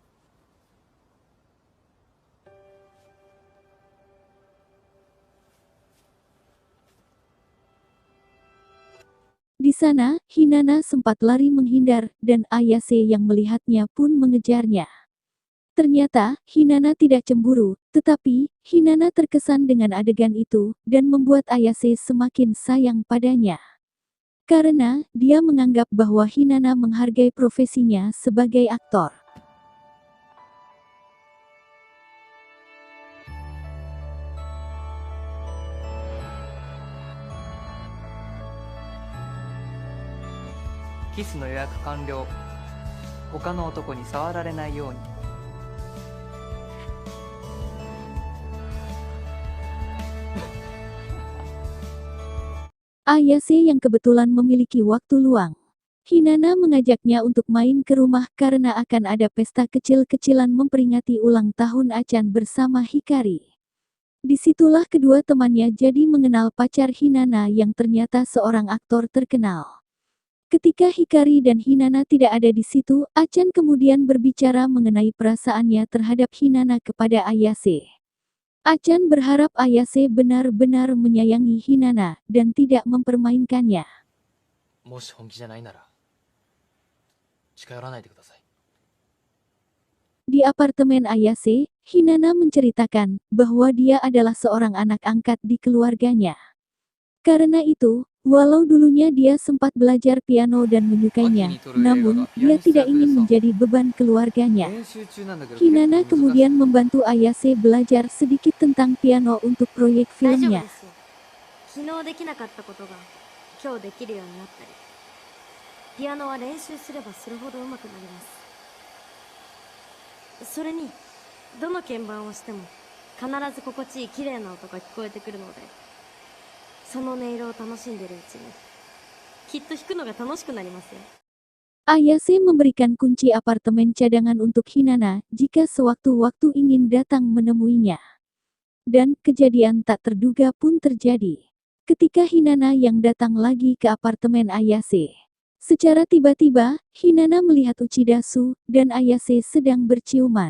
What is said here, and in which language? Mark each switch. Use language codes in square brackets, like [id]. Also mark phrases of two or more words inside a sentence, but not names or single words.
[id] Di sana, Hinana sempat lari menghindar, dan Ayase yang melihatnya pun mengejarnya. Ternyata, Hinana tidak cemburu, tetapi, Hinana terkesan dengan adegan itu, dan membuat Ayase semakin sayang padanya. Karena, dia menganggap bahwa Hinana menghargai profesinya sebagai aktor. [ja] Kiss の予約完了。他の男に触られないように。 [id] Ayase yang kebetulan memiliki waktu luang. Hinana mengajaknya untuk main ke rumah karena akan ada pesta kecil-kecilan memperingati ulang tahun Achan bersama Hikari. Disitulah kedua temannya jadi mengenal pacar Hinana yang ternyata seorang aktor terkenal. Ketika Hikari dan Hinana tidak ada di situ, Achan kemudian berbicara mengenai perasaannya terhadap Hinana kepada Ayase. Achan berharap Ayase benar-benar menyayangi Hinana dan tidak mempermainkannya. [ja] もし本気じゃないなら近寄らないでください。 [id] Di apartemen Ayase, Hinana menceritakan bahwa dia adalah seorang anak angkat di keluarganya. Karena itu, walau dulunya dia sempat belajar piano dan menyukainya, namun dia tidak ingin menjadi beban keluarganya. [ja] 練習中なんだけど [id] Hinana [ja] 結構難しい。 [id] kemudian membantu Ayase belajar sedikit tentang piano untuk proyek [ja] 大丈夫 [id] filmnya. [ja] ですよ。昨日できなかったことが今日できるようになったり、ピアノは練習すればするほど上手くなります。それにどの鍵盤をしても必ず心地いい綺麗な音が聞こえてくるので、その音色を楽しんでるうちにきっと弾くのが楽しくなりますよ。 [id] Ayase memberikan kunci apartemen cadangan untuk Hinana jika sewaktu-waktu ingin datang menemuinya. Dan kejadian tak terduga pun terjadi. Ketika Hinana yang datang lagi ke apartemen Ayase. Secara tiba-tiba, Hinana melihat Uchidasu dan Ayase sedang berciuman.